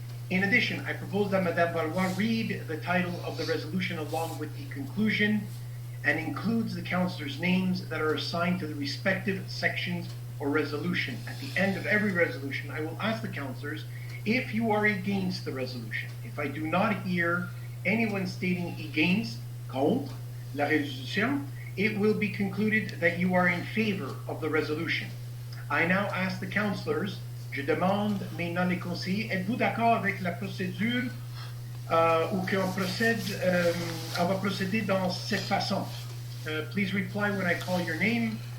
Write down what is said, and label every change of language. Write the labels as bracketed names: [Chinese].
[English] In addition, I propose that Madame Valois read the title of the resolution along with the conclusion, and includes the councillors' names that are assigned to the respective sections or resolution. At the end of every resolution, I will ask the councillors if you are against the resolution. If I do not hear anyone stating against, [French] contre, la résolution, [English] it will be concluded that you are in favor of the resolution. I now ask the councillors, [French] je demande maintenant les conseillers, êtes-vous d'accord avec la procédure ou qu'on procède, on va procéder dans cette façon? [English] Please reply when I call your name.